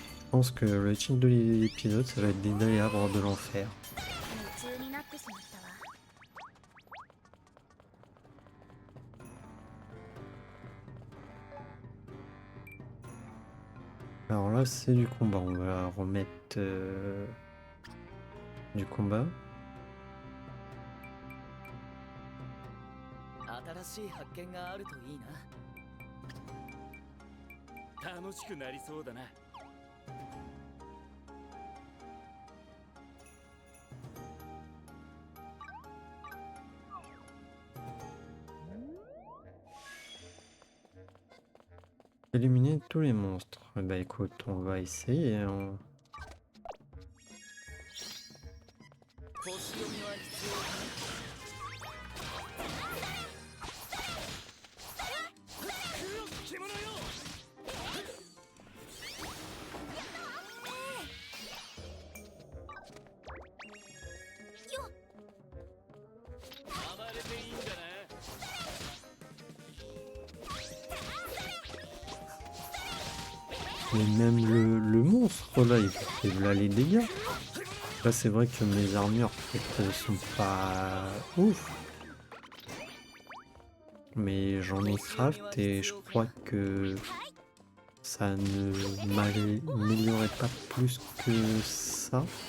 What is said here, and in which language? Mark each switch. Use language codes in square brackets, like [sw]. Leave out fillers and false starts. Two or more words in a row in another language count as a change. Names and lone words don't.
[fr] pense que le titre de l'épisode, ça va être des Dayabres de l'enfer. [ja] 夢中になってしまったわ。 [fr] Alors là, c'est du combat. On va remettre du combat. [ja] 新しい発見があるといいな。楽しくなりそうだな。 [fr] Éliminer tous les monstres. Eh ben écoute, on va essayer. Hein. [ja] 星読みは必要かな。黒き獣よ。暴れていいんだな。 [fr] Mais même le monstre là, il fait là les dégâts. Là, c'est vrai que mes armures peut-être sont pas ouf. Mais j'en ai craft et je crois que ça ne m'améliorait pas plus que ça.